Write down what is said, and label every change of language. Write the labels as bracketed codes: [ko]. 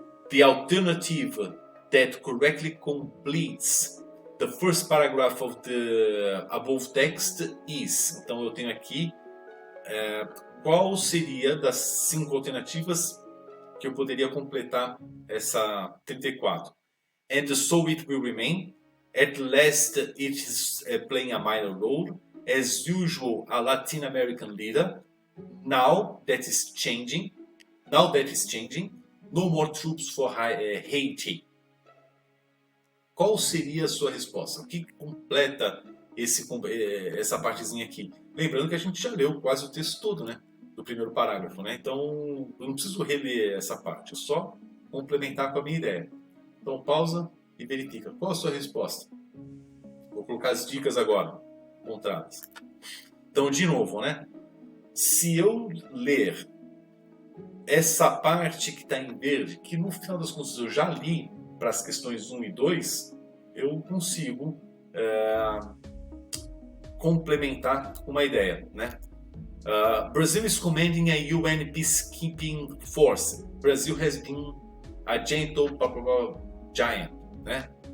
[en] The alternative that correctly completes the first paragraph of the above text is. [pt] Então eu tenho aqui qual seria das 5 alternativas que eu poderia completar essa 34. [en] And so it will remain. At last it is playing a minor role. As usual, a Latin American leader. Now that is changing. No more troops for Haiti. [pt] Qual seria a sua resposta? O que completa essa partezinha aqui? Lembrando que a gente já leu quase o texto todo, né? Do primeiro parágrafo, né? Então, eu não preciso reler essa parte, é só complementar com a minha ideia. Então, pausa e verifica. Qual a sua resposta? Vou colocar as dicas agora, encontradas. Então, de novo, né? Se eu ler essa parte que está em verde, que no final das contas eu já li para as questões 1 e 2, eu consigo complementar uma ideia, né? [en] Brazil is commanding a UN peacekeeping force. Brazil has been a gentle giant, né?